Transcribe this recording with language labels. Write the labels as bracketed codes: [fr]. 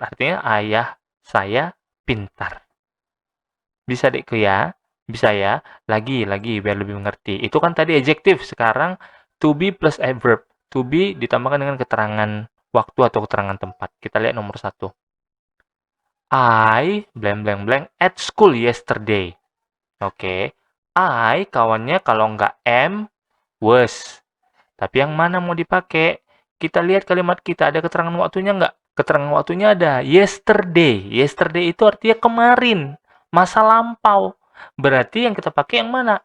[id] Artinya ayah saya pintar. Bisa Dekku ya? Bisa ya? Lagi, biar lebih mengerti. Itu kan tadi adjektif. Sekarang to be plus adverb. To be ditambahkan dengan keterangan waktu atau keterangan tempat. Kita lihat nomor 1. [en] I blank blank blank at school yesterday. [id] Oke. I kawannya kalau nggak am, was. Tapi yang mana mau dipakai? Kita lihat kalimat kita, ada keterangan waktunya nggak? Keterangan waktunya ada. Yesterday. Yesterday itu artinya kemarin. Masa lampau. Berarti yang kita pakai yang mana?